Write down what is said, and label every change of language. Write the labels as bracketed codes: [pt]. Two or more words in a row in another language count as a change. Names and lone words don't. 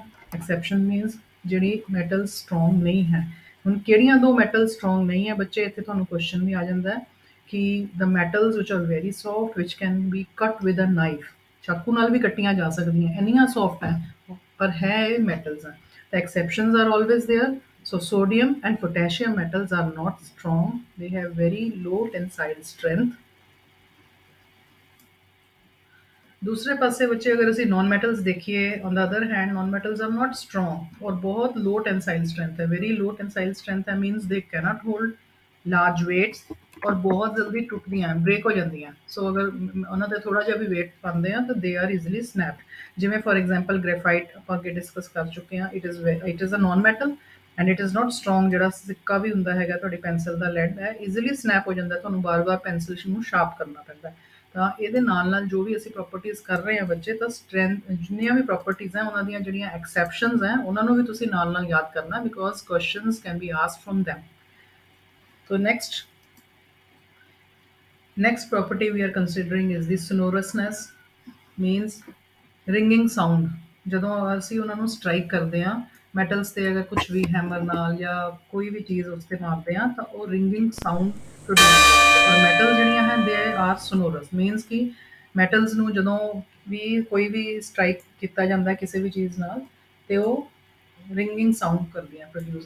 [en] exception means [pa] ਜਿਹੜੀ [en] metal strong [pa] ਨਹੀਂ ਹੈ। ਹੁਣ ਕਿਹੜੀਆਂ ਦੋ [en] metal strong [pa] ਨਹੀਂ ਹੈ ਬੱਚੇ? ਇੱਥੇ ਤੁਹਾਨੂੰ ਕੁਐਸਚਨ ਵੀ ਆ ਜਾਂਦਾ ਹੈ ਕਿ [en] the metals which are very soft which can be cut with a knife. [pa] ਚਾਕੂ ਨਾਲ ਵੀ ਕੱਟੀਆਂ ਜਾ ਸਕਦੀਆਂ, ਇੰਨੀਆਂ ਸੌਫਟ ਹੈ, ਪਰ ਹੈ ਇਹ ਮੈਟਲਸ ਹੈ। [en] ਤਾਂ exceptions are always there. So sodium and potassium metals are not strong. They have very low tensile strength. [pa] ਦੂਸਰੇ ਪਾਸੇ ਬੱਚੇ ਅਗਰ ਅਸੀਂ [en] non metals [pa] देखिए, [en] on the other hand non metals are not strong [hi] और बहुत [en] low tensile strength है, very low tensile strength है, means they cannot hold large weights और [pa] ਬਹੁਤ ਜਲਦੀ ਟੁੱਟਦੀਆਂ, ਬ੍ਰੇਕ ਹੋ ਜਾਂਦੀਆਂ। ਸੋ ਅਗਰ ਉਹਨਾਂ ਤੇ ਥੋੜਾ ਜਿਹਾ ਵੀ weight ਪਾਉਂਦੇ ਆ ਤਾਂ [en] they are easily snapped। [pa] ਜਿਵੇਂ [en] for example [pa] ਗ੍ਰੇਫਾਈਟ ਆਪਾਂ ਅੱਗੇ ਡਿਸਕਸ ਕਰ ਚੁੱਕੇ ਹਾਂ, [en] it is a non metal and it is not strong। [pa] ਜਿਹੜਾ ਸਿੱਕਾ ਵੀ ਹੁੰਦਾ ਹੈਗਾ ਤੁਹਾਡੀ ਪੈਨਸਿਲ ਦਾ ਲੈਡ ਹੈ, [en] easily snap [pa] ਹੋ ਜਾਂਦਾ, ਤੁਹਾਨੂੰ ਬਾਰ-ਬਾਰ ਪੈਨਸਿਲ ਨੂੰ ਸ਼ਾਰਪ ਕਰਨਾ ਪੈਂਦਾ। ਤਾਂ ਇਹਦੇ ਨਾਲ ਨਾਲ ਜੋ ਵੀ ਅਸੀਂ ਪ੍ਰੋਪਰਟੀਜ਼ ਕਰ ਰਹੇ ਹਾਂ ਬੱਚੇ, ਤਾਂ ਸਟਰੈਂਥ ਜਿੰਨੀਆਂ ਵੀ ਪ੍ਰੋਪਰਟੀਜ਼ ਹੈ ਉਹਨਾਂ ਦੀਆਂ ਜਿਹੜੀਆਂ ਐਕਸੈਪਸ਼ਨਸ ਹੈ ਉਹਨਾਂ ਨੂੰ ਵੀ ਤੁਸੀਂ ਨਾਲ ਨਾਲ ਯਾਦ ਕਰਨਾ, [en] because questions can be asked from them. So next property we are considering is the sonorousness, means ringing sound। [pa] ਜਦੋਂ ਅਸੀਂ ਉਹਨਾਂ ਨੂੰ ਸਟ੍ਰਾਈਕ ਕਰਦੇ ਹਾਂ ਮੈਟਲਸ ਤੇ ਅਗਰ ਕੁਛ ਵੀ ਹੈਮਰ ਨਾਲ ਜਾਂ ਕੋਈ ਵੀ ਚੀਜ਼ ਉਸ ਤੇ ਮਾਰਦੇ ਆ ਤਾਂ ਉਹ [en] ringing sound produce [pa] ਕਰਦੀ ਹੈ। ਔਰ ਮੈਟਲ ਜਿਹੜੀਆਂ ਹੈ [en] they are sonorous means [pa] ਕਿ ਮੈਟਲਸ ਨੂੰ ਜਦੋਂ ਵੀ ਕੋਈ ਵੀ ਸਟ੍ਰਾਈਕ ਕੀਤਾ ਜਾਂਦਾ ਹੈ ਕਿਸੇ ਵੀ ਚੀਜ਼ ਨਾਲ ਤੇ ਉਹ [en] ringing sound [pa] ਕਰਦੀਆਂ ਪ੍ਰੋਡਿਊਸ।